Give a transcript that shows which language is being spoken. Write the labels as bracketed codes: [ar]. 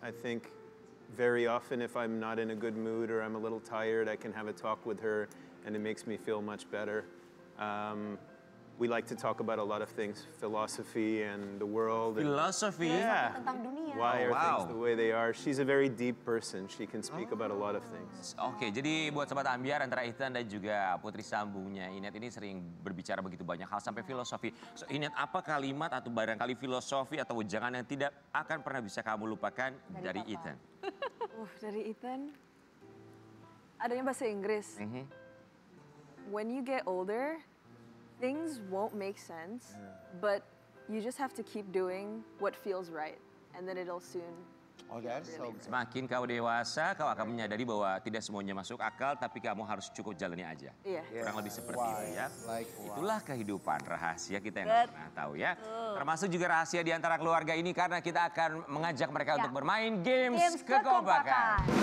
[en] I think very often if I'm not in a good mood or I'm a little tired, I can have a talk with her and it makes me feel much better. We like to talk about a lot of things, philosophy and the world. And Philosophy. yeah. [id] Tentang dunia. [en] Why are wow. things the way they are? She's a very deep person. She can speak about a lot of things. [id] Oke, jadi buat Sobat Ambiar antara Ethan dan juga putri sambungnya Inet ini sering berbicara begitu banyak hal sampai filosofi. So Inet, apa kalimat atau barangkali filosofi atau wejangan yang tidak akan pernah bisa kamu lupakan dari Ethan? Dari Ethan, adanya bahasa Inggris. [en] When you get older, things won't make sense, but you just have to keep doing what feels right, and then it'll soon Oh, that's so good. [id] Semakin kau dewasa, kau akan menyadari bahwa tidak semuanya masuk akal, tapi kamu harus cukup jalani aja. Iya. Kurang lebih seperti itu ya. [en] Like, [id] Itulah kehidupan, rahasia kita yang nggak pernah tahu ya. Termasuk juga rahasia di antara keluarga ini karena kita akan mengajak mereka untuk bermain games kekompakan.